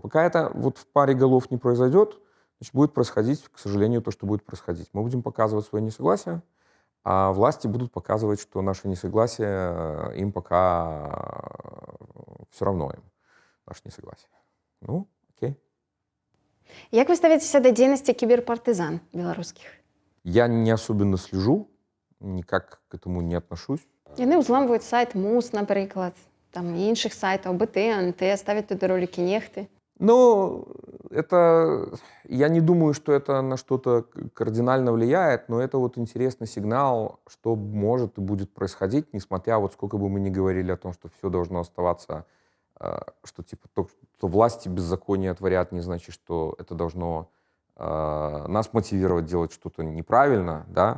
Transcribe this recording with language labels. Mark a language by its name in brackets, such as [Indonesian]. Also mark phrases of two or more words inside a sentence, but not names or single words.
[Russian] Пока это вот в паре голов не произойдет, значит, будет происходить, к сожалению, то, что будет происходить. Мы будем показывать свое несогласие, а власти будут показывать, что наше несогласие им пока все равно им, наше несогласие. Ну, окей. [Belarusian] Як вы ставіцеся да дзейнасці кіберпартызан беларускіх? [Russian] Я не особенно слежу, никак к этому не отношусь. [Belarusian] Яны ўзламваюць сайт МУС, напрыклад, там і іншых сайтаў, БТ, НТ, ставяць туды ролики нехты. [Russian] Ну, это, я не думаю, что это на что-то кардинально влияет, но это вот интересный сигнал, что может и будет происходить, несмотря вот сколько бы мы ни говорили о том, что все должно оставаться, что типа то, что власти беззаконие творят, не значит, что это должно нас мотивировать делать что-то неправильно, да.